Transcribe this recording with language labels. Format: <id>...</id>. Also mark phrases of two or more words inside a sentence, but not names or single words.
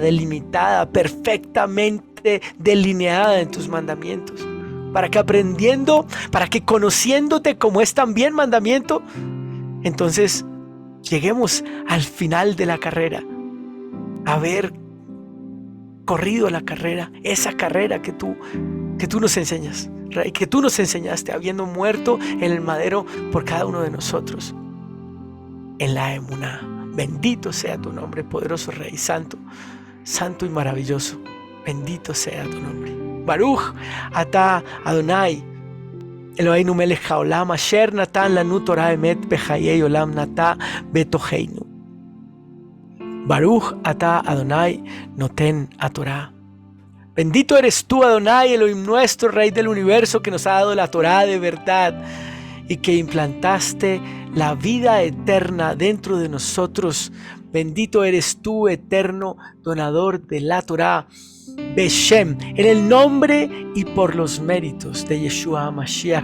<es>delimitada, perfectamente delineada en tus mandamientos, para que conociéndote como es también mandamiento, entonces lleguemos al final de la carrera, haber corrido la carrera, esa carrera que tú nos enseñas, Rey, que tú nos enseñaste, habiendo muerto en el madero por cada uno de nosotros, en la emuná. Bendito sea tu nombre, poderoso Rey, santo y maravilloso. Bendito sea tu nombre.</es> <he>ברוך אתה אדני אלהינו מלך העולם אשר נתן לנו תורת אמת וחיי עולם נטע בתוכנו. ברוך אתה אדני נותן התורה.</he> <es>Bendito eres tú, Adonai, Elohim nuestro, Rey del universo, que nos ha dado la Torah de verdad y que implantaste la vida eterna dentro de nosotros. Bendito eres tú, eterno donador de la Torah. Beshem, en el nombre y por los méritos de</es> <he>ישוע המשיח.</he>